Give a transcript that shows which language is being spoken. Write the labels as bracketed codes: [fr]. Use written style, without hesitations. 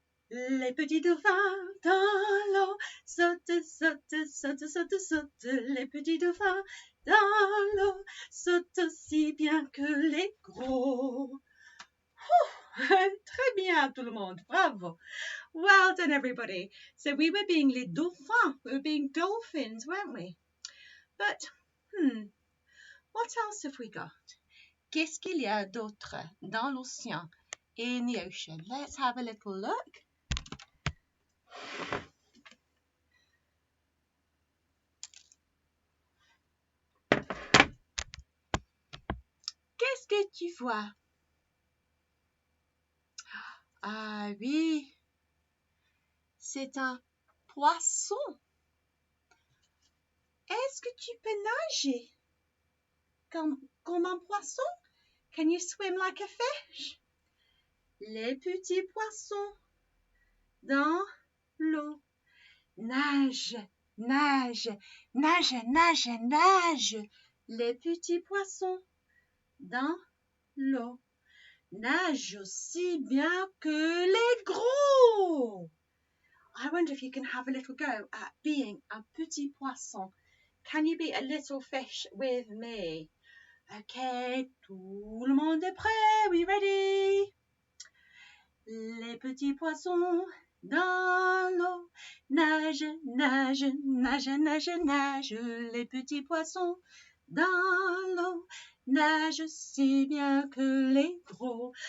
[fr] Les petits dauphins dans l'eau sautent, sautent, sautent, sautent, sautent. Les petits dauphins dans l'eau sautent aussi bien que les gros. Très bien tout le monde, bravo. [en] Well done everybody. So we were being [fr] les dauphins, [en] we were being dolphins, weren't we? But, what else have we got? [fr] Qu'est-ce qu'il y a d'autre dans l'océan, [en] in the ocean? Let's have a little look. [fr] Qu'est-ce que tu vois? Ah oui, c'est un poisson. Est-ce que tu peux nager comme un poisson? [en] Can you swim like a fish? [fr] Les petits poissons dans l'eau nagent, nagent, nagent, nagent, nagent. Les petits poissons dans l'eau nagent aussi bien que les gros. [en] I wonder if you can have a little go at being a [fr] petit poisson. [en] Can you be a little fish with me? [fr] Okay, tout le monde est prêt? [en] We ready? [fr] Les petits poissons dans l'eau nagent, nagent, nagent, nagent, nagent. Les petits poissons dans l'eau nagent si bien que les gros.